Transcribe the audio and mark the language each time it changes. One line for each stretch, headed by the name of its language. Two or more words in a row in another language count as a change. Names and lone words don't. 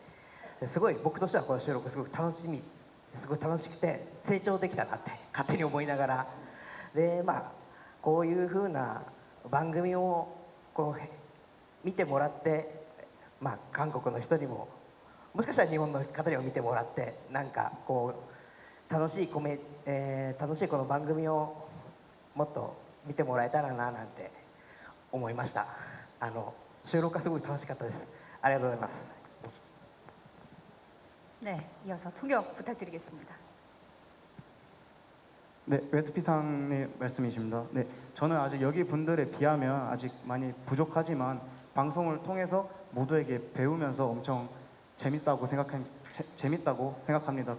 Japanese: すごい僕としてはこの収録すごく楽しくて成長できたなって勝手に思いながら、でこういう風な番組をこう見てもらって、韓国の人にももしかしたら日本の方にも見てもらって、なんかこう楽しいこの番組をもっと見てもらえたらななんて思いました。収録がすごい楽しかったです。ありがとうございます。
Korean: 네, 이어서 통역 부탁드리겠습니다. 네, 웨스피상의 말씀이십니다. 네, 저는 아직 여기 분들에 비하면 아직 많이 부족하지만 방송을 통해서 모두에게 배우면서 엄청 재밌다고 생각합니다.